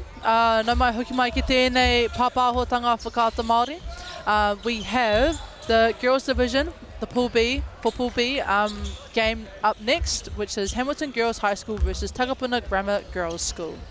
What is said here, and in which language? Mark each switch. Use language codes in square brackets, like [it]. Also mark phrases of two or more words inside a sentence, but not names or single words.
[mi] Nau mai hoki mai ki tēnei pāpāhotanga whakaata Māori. [en] We have the girls division, the Pool B, for Pool B, game up next, which is Hamilton Girls High School versus Takapuna Grammar Girls School.